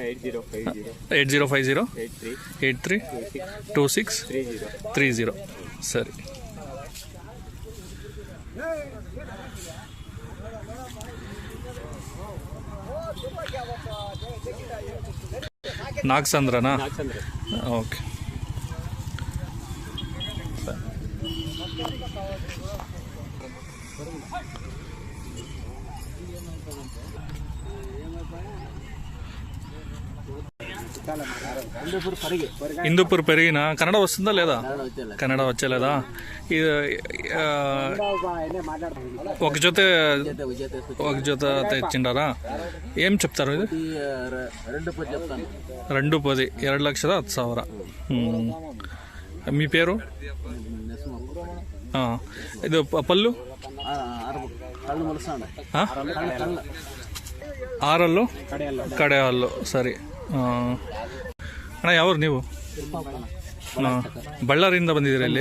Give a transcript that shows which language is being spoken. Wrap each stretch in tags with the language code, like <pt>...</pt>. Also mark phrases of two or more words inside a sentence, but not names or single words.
<kn>8050 83 26 30. ಸರಿ. ನಾಗಸಂದ್ರನಾ? ಓಕೆ.</kn> <te>హిందూపూర్ పెరిగిన కన్నడ వస్తుందా లేదా? కన్నడ వచ్చేలేదా? ఒక జత తెచ్చిండారా? ఏం చెప్తారు ఇది? 2:10. 2,10,10,000. మీ పేరు?</te> <kn>ಇದು ಪಲ್ಲು? 6 ಕಡೆ ಹಲ್ಲು. ಸರಿ. ಅಣ್ಣ, ಯಾವ್ರು ನೀವು? ಬಳ್ಳಾರಿಯಿಂದ ಬಂದಿದ್ದೀರಾ ಇಲ್ಲಿ?</kn>